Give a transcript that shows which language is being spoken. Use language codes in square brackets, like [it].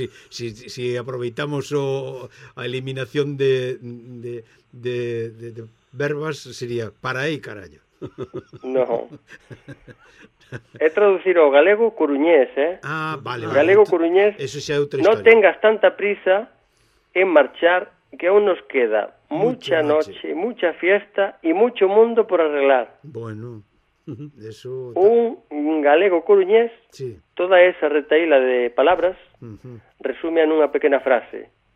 [gl] Si aproveitamos a eliminación de verbas, sería para aí, carallo. No. É traducir o galego coruñés, ¿eh? Ah, vale. Galego coruñés. Eso xa é outra historia. [es] No tengas tanta prisa en marchar, que aún nos queda mucha noche, mucha fiesta y mucho mundo por arreglar. Bueno, De eso, [gl] un galego coruñés, sí. [es] Toda esa retaíla de palabras resume en una pequeña frase.